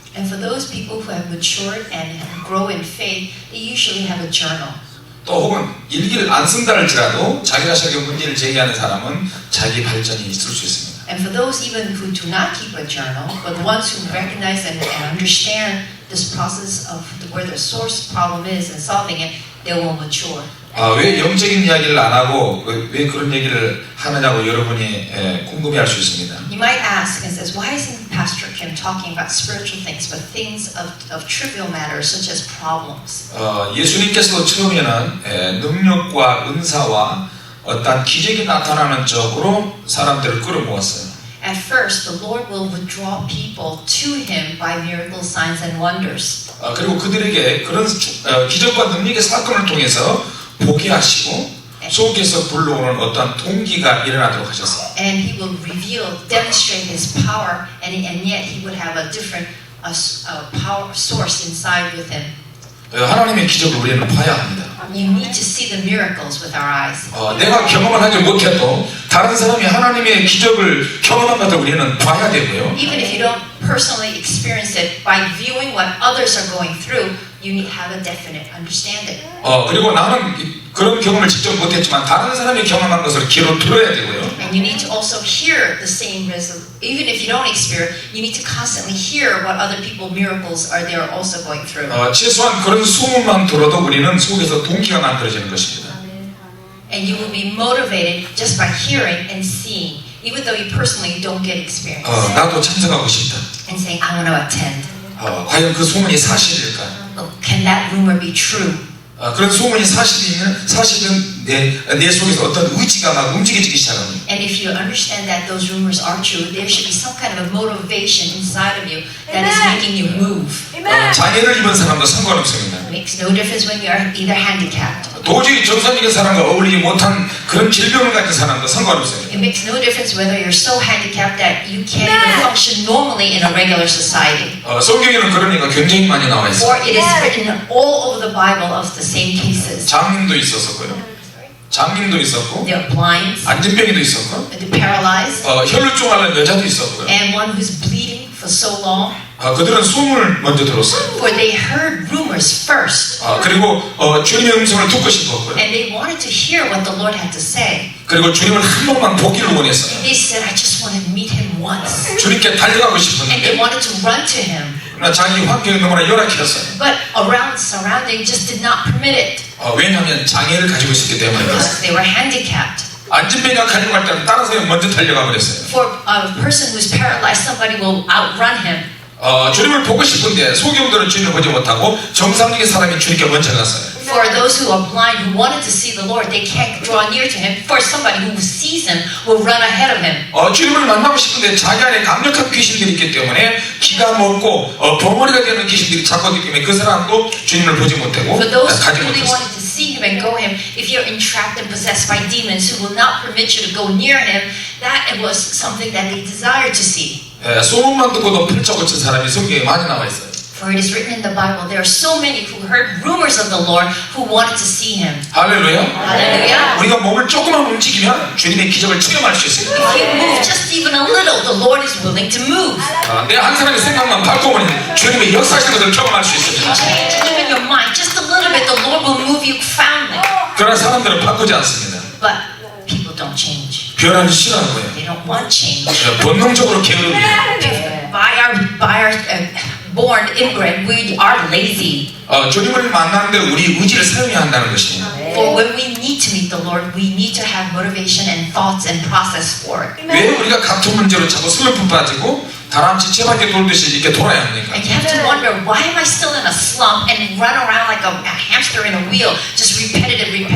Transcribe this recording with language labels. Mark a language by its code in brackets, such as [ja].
[en] And for those people who have matured and grow in faith, they usually have a journal. [ko] 또 혹은 일기를 안 쓴다 할지라도 자기 자신에게 문제를 제기하는 사람은 자기 발전이 있을 수 있습니다. [en] And for those even who do not keep a journal, but the ones who recognize and understand this process of where the source problem is and solving it, they will mature. [ko] 왜 영적인 이야기를 안 하고 왜 그런 얘기를 하느냐고 여러분이 궁금해할 수 있습니다. [en] You might ask and says, why isn't Pastor Kim talking about spiritual things, but things of trivial matters such as problems? [ko] 예수님께서도 처음에는 능력과 은사와 어떤 기적이 나타나는 쪽으로 사람들을 끌어모았어요. [en] At first, the Lord will withdraw people to Him by miracles, signs, and wonders. [ko] 그리고 그들에게 그런 기적과 능력의 사건을 통해서 보게 하시고 속에서 불러오는 어떤 동기가 일어나도록 하셨어요. [en] And He will reveal, demonstrate His power, and yet He would have a different power source inside with Him. [ko] 하나님의 기적을 우리는 봐야 합니다. [en] You need to see the miracles with our eyes. [ko] 내가 경험을 하지 못해도 다른 사람이 하나님의 기적을 경험한 것을 우리는 봐야 되고요. [en] Even if you don't personally experience it, by viewing what others are going through, you need to have a definite understanding. [ko] 그리고 나는 그런 경험을 직접 못했지만 다른 사람이 경험한 것을 귀로 들어야 되고요. [en] And you need to also hear the same even if you don't experience, you need to constantly hear what other people miracles are they are also going through. [ko] 최소한 그런 소문만 들어도 우리는 속에서 동기가 만들어지는 것입니다. [en] And you will be motivated just by hearing and seeing, even though you personally don't get experience. [ko] 나도 참석하고 싶다. [en] And saying, I want to attend. [ko] 과연 그 소문이 사실일까? [en] Can that rumor be true? [ko] 그런 소문이 사실은 내 속에서 어떤 의지가 막 움직여지기 시작합니다. [en] And if you understand that those rumors are true, there should be some kind of a motivation inside of you that is making you move. [ko] 장애를 입은 사람도 상관없습니다. [en] It makes no difference when you are either handicapped. [ko] 도저히 정상적인 사람과 어울리지 못한 그런 질병을 가진 사람도 상관없습니다. [en] It makes no difference whether you're so handicapped that you can't even function normally in a regular society. [ko] 성경에는 그러니까 굉장히 많이 나와 있어요. [en] Or it is written all over the Bible of the same cases. [ko] 장님도 있었고요. 장님도 있었고, [en] There are blind, [ko] 안진병이도 있었고, [en] the paralyzed, [ko] 혈루증 앓는 여자도 있었고요. [en] and one who's bleeding for so long. [ko] 그들은 소문을 먼저 들었어요. [en] For they heard rumors first. [ko] 그리고 주님의 음성을 듣고 싶었고요. [en] And they wanted to hear what the Lord had to say. [ko] 그리고 주님을 한 번만 보기를 원했어요. [en] They said, I just want to meet Him once. [ko] 주님께 달려가고 [en] And they [ko] 싶었는데 [en] wanted to run to Him. [ko] 그러나 자기 환경이 너무나 열악했어요. [en] But surrounding just did not permit it. [ko] 왜냐하면 장애를 가지고 있었기 때문입니다. [en] Because they were handicapped. [ko] 안진병이가 가려갈 때는 다른 사람이 먼저 달려가 버렸어요. [en] For a person who's paralyzed, somebody will outrun him. [ko] 주님을 보고 싶은데 소경들은 주님을 보지 못하고 정상적인 사람이 주님께 먼저 갔어요. [en] For those who are blind, who wanted to see the Lord, they can't draw near to Him. For somebody who sees Him, will run ahead of Him. [ko] 주님을 만나고 싶은데 자기 안에 강력한 귀신들이 있기 때문에 기가 먹고 벙어리가 되는 귀신들이 잡았기 때문에 그 사람도 주님을 보지 못하고 [en] For those who [ko] 가지 [en] really [ko] 못했어요. [en] wanted to see Him and go Him, if you're entrapped and possessed by demons who will not permit you to go near Him, that was something that they desired to see. [ko] 소문만 듣고도 팔자 고친 사람이 성경에 많이 나와 있어요. [en] For it is written in the Bible, there are so many who heard rumors of the Lord who wanted to see Him. [ko] 할렐루야. [en] Hallelujah. [ko] 우리가 몸을 조금만 움직이면 주님의 기적을 체험할 수 있습니다. [en] If you move just even a little, the Lord is willing to move. [ko] 내 한 사람의 생각만 바꾸면 주님의 역사하시는 것을 경험할 수 있습니다. [en] Change even your mind just a little bit, the Lord will move you profoundly. [ko] 그러나 사람들은 바꾸지 않습니다. [en] But people don't change. [ko] 변화를 싫어하고요. [en] They don't want change. [ko] 본능적으로 게으릅니다. [en] By our born inbred, we are lazy. [ko] 주님을 만나는데 우리 의지를 사용해야 한다는 것입니다. [en] For when we need to meet the Lord, we need to have motivation and thoughts and process for it. [ko] 왜 우리가 같은 문제로 자꾸 슬럼프 빠지고 다람쥐 채바퀴 돌듯이 이렇게 돌아야 합니까? [en] And you have to wonder, why am I still in a slump and run around like a hamster in a wheel, just repetitive.